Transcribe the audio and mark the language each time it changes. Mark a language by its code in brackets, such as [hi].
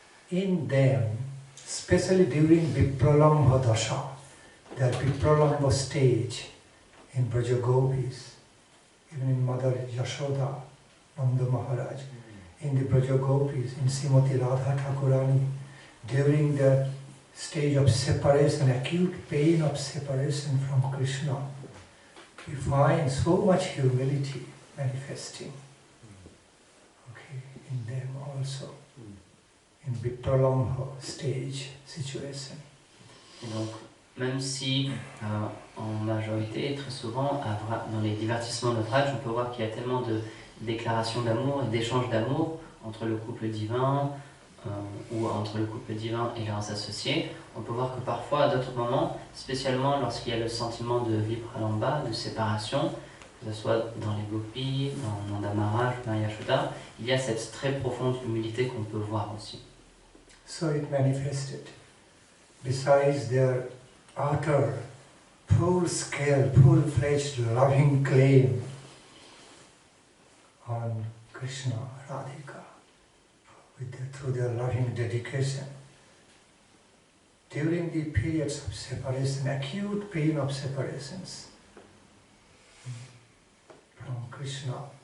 [en] in them, especially during Vipralambha Dasha, their Vipralambha stage in Braja Gopis, even in Mother Yashoda, Nanda Maharaj, in the Braja Gopis, in Srimati Radha Thakurani, during the stage of separation, acute pain of separation from Krishna, we find so much humility manifesting, okay, in them also, in Vipralambha stage situation. [fr] Et donc, même si en majorité, très souvent, dans les divertissements de Vraj, on peut voir qu'il y a tellement de déclarations d'amour et d'échanges d'amour entre le couple divin ou entre le couple divin et leurs associés, on peut voir que parfois, à d'autres moments, spécialement lorsqu'il y a le sentiment de vipralambha, de séparation, que ce soit dans les gopis, dans Nanda Maharaj, dans Yashoda, il y a cette très profonde humilité qu'on peut voir aussi. [en] So it manifested. Besides their utter, full-scale, full-fledged loving claim on Krishna, Radhika, through their loving dedication, during the periods of separation, acute pain of separations from Krishna,